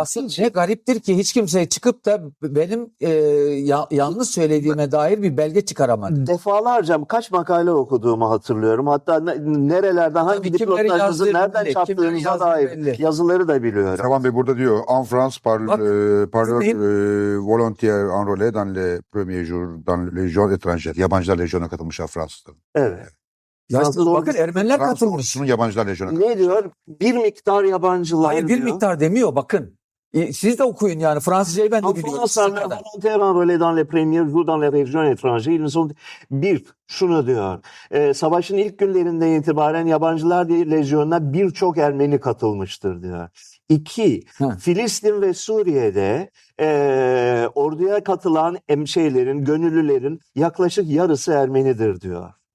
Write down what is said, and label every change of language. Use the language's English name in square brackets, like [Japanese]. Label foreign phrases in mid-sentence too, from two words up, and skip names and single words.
[Turkish] Basın ne gariptir ki hiç kimse çıkıp da benim yanlış söylediğime dair bir belge çıkaramadı. Defalarca kaç makale okuduğumu hatırlıyorum. Hatta nerelerden hangi Tabii kimlerin dipnotlarınızı yazdığı nereden belli, kimlerin çarptığınıza yazdığı dair belli. yazıları da biliyorum. Sevan Bey burada diyor [French] en France [Turkish] Bak, [French] parleur [Turkish] dinleyin. [French] volontaire enrôlé dans les premiers jours dans les légions étrangères. [Turkish] Yabancılar lejyona katılmışlar Fransızlar. Evet. Ya Fransız bakın ordusu- Ermeniler Fransız katılmış. ordusunun yabancılar lejyona katılmış. Ne diyor? Bir miktar yabancılar Hayır bir diyor. miktar demiyor bakın. Siz de okuyun yani Fransızcayı ben de biliyorum. [French] France [Turkish] sizin [French] parleur [Turkish] kadar. [French] volontaire enrôlés dans les premiers jours dans les régions étrangères. Ils sont... [Turkish] Bir, şunu diyor. Savaşın ilk günlerinden itibaren yabancılar diye lejyonuna birçok Ermeni katılmıştır diyor. İki, Hı. Filistin ve Suriye'de orduya katılan gönüllülerin yaklaşık yarısı Ermenidir diyor.